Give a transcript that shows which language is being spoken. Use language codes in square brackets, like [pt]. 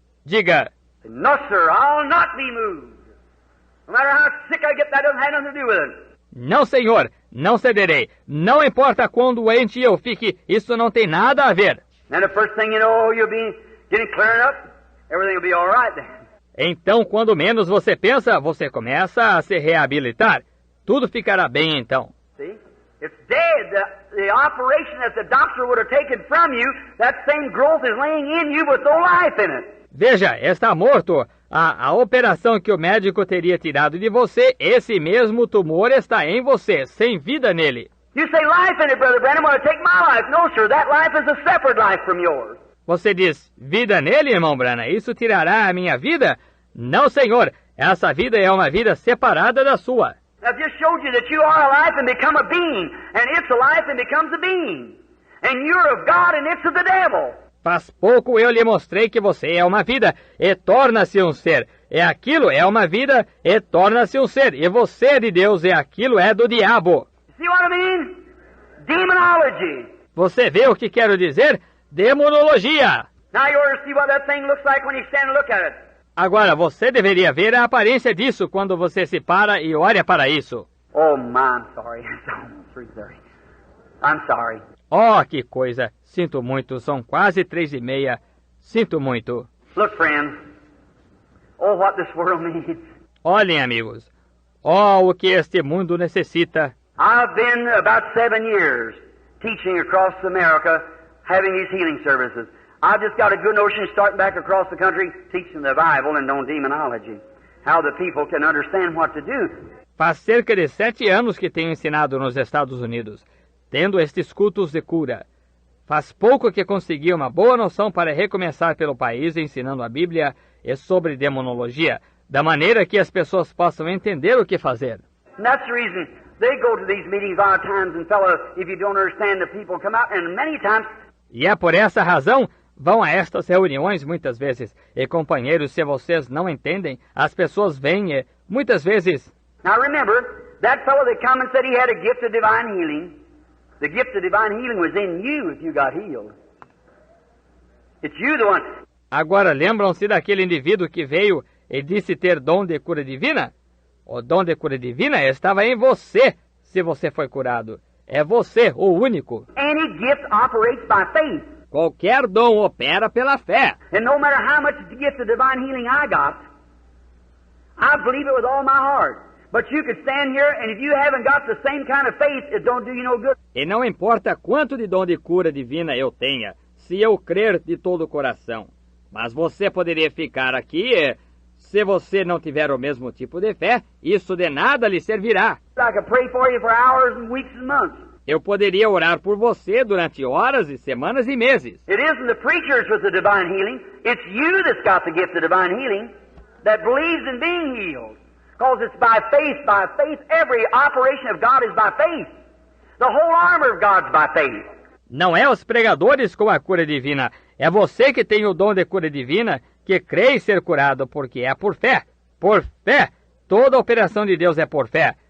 [pt] Diga, [en] No, sir, I'll not be moved. No matter how sick I get, that doesn't have nothing to do with it. [pt] não senhor, não cederei, não importa quão doente eu fique, isso não tem nada a ver. [en] And the first thing you know, you'll be getting clearing up, everything will be all right then. [pt] Então, quando menos você pensa, você começa a se reabilitar. Tudo ficará bem então. [en] See? It's dead. The operation that the doctor would have taken from you, that same growth is laying in you with no life in it. [pt] Veja, está morto. A operação que o médico teria tirado de você, esse mesmo tumor está em você, sem vida nele. [en] You say life in it, Brother Branham, want to take my life. No, sir, that life is a separate life from yours. [pt] Você diz, vida nele, irmão Branham, isso tirará a minha vida? Não, senhor, essa vida é uma vida separada da sua. [en] I've just showed you that you are a life and become a being, and it's a life and becomes a being. And you're of God and it's of the devil. [pt] Faz pouco eu lhe mostrei que você é uma vida e torna-se um ser. É aquilo, é uma vida e torna-se um ser. E você é de Deus e aquilo é do diabo. [en] See what I mean? Demonology. [pt] Você vê o que quero dizer? Demonologia. [en] Now you ought to see what that thing looks like when you stand and look at it. [pt] Agora, você deveria ver a aparência disso quando você se para e olha para isso. [en] Oh, my, I'm sorry. It's almost 3:30. I'm sorry. [pt] Oh, que coisa. Sinto muito. São quase 3:30. Sinto muito. [en] Look, friends. Oh, what this world needs. [pt] Olhem, amigos. Oh, o que este mundo necessita. [en] I've been about 7 years teaching across America, having these healing services. I've just got a good notion of starting back across the country, teaching the Bible and on demonology. How the people can understand what to do. [pt] Faz cerca de 7 anos que tenho ensinado nos Estados Unidos, tendo estes cultos de cura. Faz pouco que consegui uma boa noção para recomeçar pelo país ensinando a Bíblia e sobre demonologia, da maneira que as pessoas possam entender o que fazer. [en] And that's the reason they go to these meetings a lot of times, and fellow, if you don't understand, the people come out, and many times... [pt] E é por essa razão, vão a estas reuniões muitas vezes, e companheiros, se vocês não entendem, as pessoas vêm e, muitas vezes... [en] Now remember, that fellow that come and said he had a gift of divine healing, the gift of divine healing was in you if you got healed. It's you the one. [pt] Agora, lembram-se daquele indivíduo que veio e disse ter dom de cura divina? O dom de cura divina estava em você, se você foi curado. É você, o único. [en] Any gift operates by faith. [pt] Qualquer dom opera pela fé. [en] And no matter how much the gift of divine healing I got, I believe it with all my heart. But you could stand here, and if you haven't got the same kind of faith, it don't do you no good. [pt] E não importa quanto de dom de cura divina eu tenha, se eu crer de todo o coração. Mas você poderia ficar aqui e, se você não tiver o mesmo tipo de fé, isso de nada lhe servirá. [en] I could pray for you for hours and weeks and months. [pt] Eu poderia orar por você durante horas e semanas e meses. [en] It isn't the preachers with the divine healing. It's you that's got the gift of divine healing that believes in being healed. Because it's by faith, by faith. Every operation of God is by faith. The whole armor of God's by faith. [pt] Não é os pregadores com a cura divina. É você que tem o dom de cura divina, que crê em ser curado, porque é por fé. Por fé. Toda a operação de Deus é por fé.